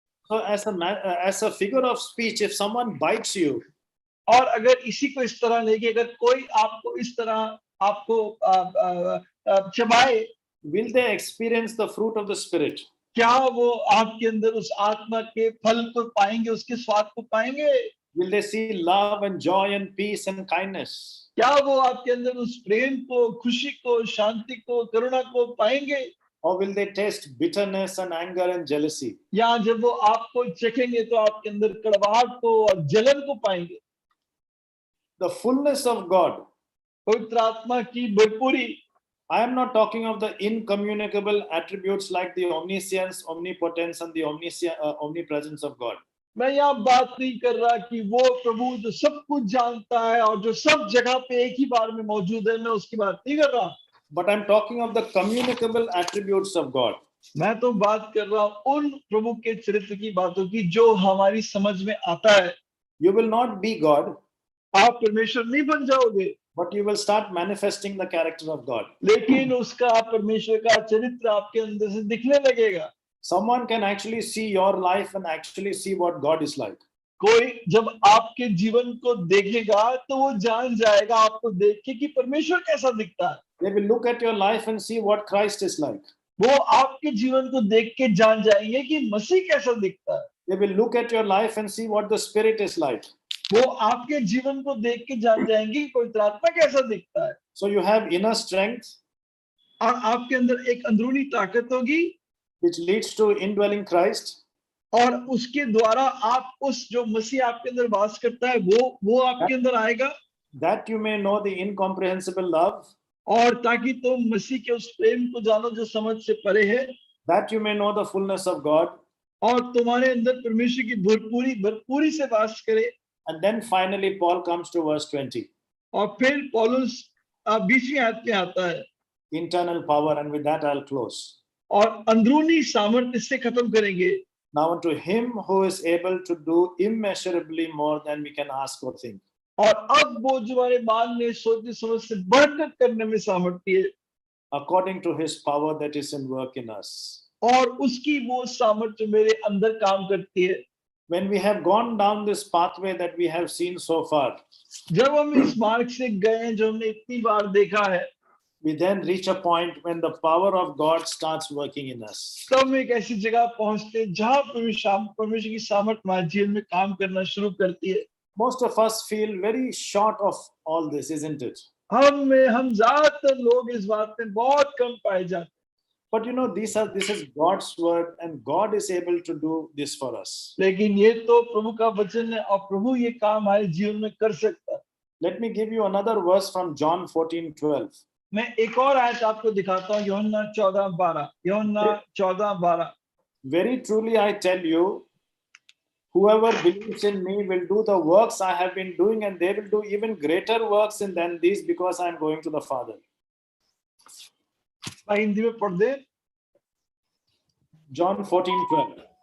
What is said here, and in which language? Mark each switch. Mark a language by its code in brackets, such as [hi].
[en] So as a figure of speech, if someone bites you, [hi] और अगर इसी को इस तरह लेके अगर कोई आपको इस तरह आपको चबाए, [en] will they experience the fruit of the Spirit? [hi] क्या वो आपके अंदर उस आत्मा के फल को पाएंगे, उसके स्वाद को पाएंगे? [en] Will they see love and joy and peace and kindness? [hi] क्या वो आपके अंदर उस प्रेम को, खुशी को, शांति को, करुणा को पाएंगे? [en] Or will they taste bitterness and anger and jealousy? [hi] या जब वो आपको चखेंगे तो आपके अंदर कड़वाहट को और जलन को पाएंगे? [en] The fullness of God. [hi] पवित्र आत्मा की भरपूरी। [en] I am not talking of the incommunicable attributes like the omniscience, omnipotence, and the omnipresence of God. [hi] मैं यहाँ बात नहीं कर रहा कि वो प्रभु जो सब कुछ जानता है और जो सब जगह पे एक ही बार में मौजूद है, मैं उसकी बात नहीं कर रहा। [en] But I'm talking of the communicable attributes of God. [hi] मैं तो बात कर रहा हूँ उन प्रभु के चरित्र की बातों की जो हमारी समझ में आता है। [en] You will not be God, [hi] आप परमेश्वर नहीं बन जाओगे, [en] but you will start manifesting the character of God. [hi] लेकिन उसका परमेश्वर का चरित्र आपके अंदर से दिखने लगेगा। [en] Someone can actually see your life and actually see what God is like. [hi] कोई जब आपके जीवन को देखेगा तो वो जान जाएगा आपको देख के कि परमेश्वर कैसा दिखता है। [en] They will look at your life and see what Christ is like. [hi] वो आपके जीवन को देख के जान जाएंगे कि मसीह कैसा दिखता है। [en] They will look at your life and see what the Spirit is like. [hi] वो आपके जीवन को देख के जान जाएंगे कि पवित्र आत्मा कैसा दिखता है। [en] So you have inner strength, [hi] और आपके अंदर एक अंदरूनी ताकत होगी, [en] which leads to indwelling Christ. [hi] और उसके द्वारा आप उस जो मसीह आपके अंदर वास करता है वो आपके अंदर आएगा, [en] that you may know the incomprehensible love, [hi] और ताकि तुम मसीह के उस प्रेम को जानो जो समझ से परे है, [en] that you may know the fullness of God, [hi] और तुम्हारे अंदर परमेश्वर की भरपूरी से वास करे। [en] and then finally Paul comes to verse 20. [hi] और फिर पौलुस 20वीं आयत पे आता है, [en] Internal power, and with that I'll close. [hi] और अंदरूनी सामर्थ्य से खत्म करेंगे। [en] Now unto him who is able to do immeasurably more than we can ask or think. [hi] और अब वो जो हमारे मानने सोचने समझ से बढ़कर करने में सामर्थ्य है, [en] according to his power that is in work in us. [hi] और उसकी वो सामर्थ्य मेरे अंदर काम करती है। [en] When we have gone down this pathway that we have seen so far, [hi] जब हम इस मार्ग से गए जो हमने इतनी बार देखा है, [en] we then reach a point when the power of God starts working in us. [hi] तब हम एक ऐसी जगह पहुंचते हैं जहां परमेश्वर की सामर्थ्य हमारे जीवन में काम करना शुरू करती है। [en] Most of us feel very short of all this, isn't it? [hi] हम ज्यादातर लोग इस बात में बहुत कम पाए जाते हैं। [en] But you know, this is God's word, and God is able to do this for us. [hi] लेकिन ये तो प्रभु का वचन है और प्रभु ये काम हमारे जीवन में कर सकता है। [en] Let me give you another verse from John 14:12. [hi] मैं एक और आयत आपको दिखाता हूँ, यूहन्ना 14:12। [en] Very truly I tell you, whoever believes in me will do the works I have been doing, and they will do even greater works than these, because I am going to the Father. [hi] Hindi में पढ़ दे। [en] John 14:12.